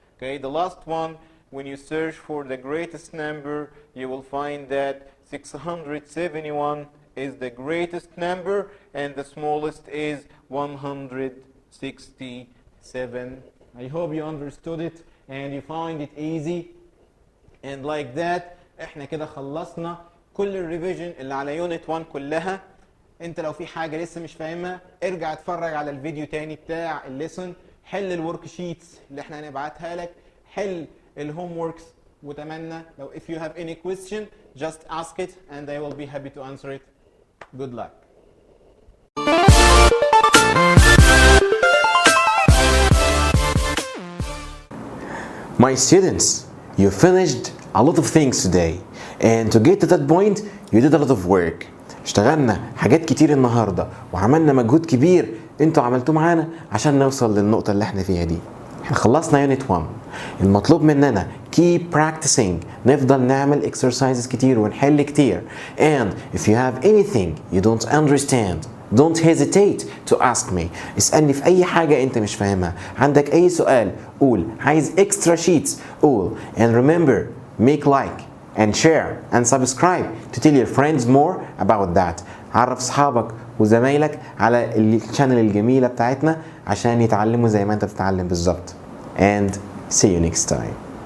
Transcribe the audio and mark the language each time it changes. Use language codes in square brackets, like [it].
[en] Okay, the last one, when you search for the greatest number, you will find that 671 is the greatest number and the smallest is 167. I hope you understood it and you find it easy. And like that [ar] احنا كده خلصنا كل الريفيجن اللي على يونت 1 كلها. انت لو في حاجة لسه مش فاهمها ارجع اتفرج على الفيديو تاني بتاع الليسن، حل الورك شيتس اللي احنا هنبعتها لك، حل الهوم وركس، واتمنى لو [en] if you have any question just ask it and I will be happy to answer it. Good luck. My students, you finished a lot of things today and to get to that point you did a lot of work. [ar] اشتغلنا حاجات كتير النهارده وعملنا مجهود كبير انتوا عملتوه معانا عشان نوصل للنقطة اللي احنا فيها دي. احنا خلصنا يونت 1. المطلوب مننا [en] keep practicing، [ar] نفضل نعمل exercises كتير ونحل كتير. [en] And if you have anything you don't understand, don't hesitate to ask me. [ar] اسألني في أي حاجة أنت مش فاهمها. عندك أي سؤال قول. عايز [en] extra sheets [ar] قول. [en] And remember, make like and share and subscribe to tell your friends more about that. [ar] عرف أصحابك وزمايلك على الشانل الجميلة بتاعتنا عشان يتعلموا زي ما أنت بتتعلم بالظبط. [en] And see you next time.